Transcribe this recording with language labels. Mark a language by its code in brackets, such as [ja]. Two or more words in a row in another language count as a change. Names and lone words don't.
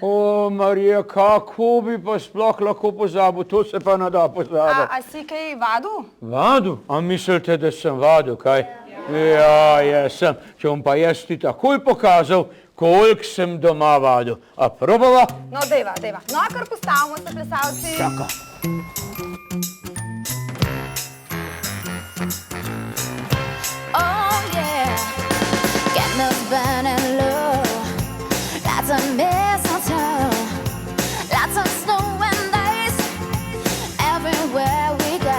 [sl] O, Marija, kako bi pa sploh lahko pozabil, to se pa ne da pozabiti. A si kaj vadil? Vadil? A mislite, da sem vadil, kaj? Ja, jaz sem. Če bom pa jaz ti takoj pokazal, koliko sem doma vadil. A probava? No, dejva. No, kar postavimo se plesalci. Čaka. [en] Oh yeah, candles burning low, lots of mistletoe, lots of snow and ice, everywhere we go.